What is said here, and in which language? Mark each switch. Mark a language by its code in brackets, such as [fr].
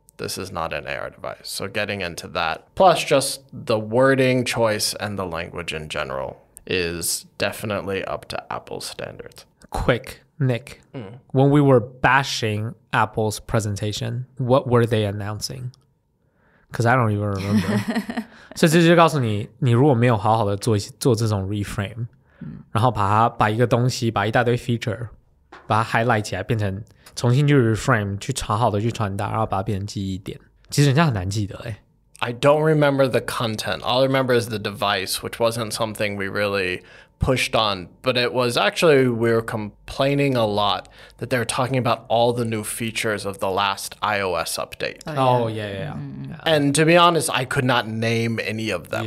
[en] This is not an AR device. So getting into that, plus just the wording choice and the language in general is definitely up to Apple's standards. Quick, Nick, when we were bashing Apple's presentation, what were they announcing? Because I don't even remember. [zh] 所以这就告诉你，你如果没有好好的做这种 reframe，然后把一个东西，把一大堆 feature，把它 highlight 起来，变成重新去 reframe， 去好好的去传达，然后把它变成记忆点。其实人家很难记得欸。 [en] I don't remember the content. All I remember is the device, which wasn't something we really pushed on. But it was actually, we were complaining a lot that they were talking about all the new features of the last iOS update. Oh, yeah. And to be honest, I could not name any of them.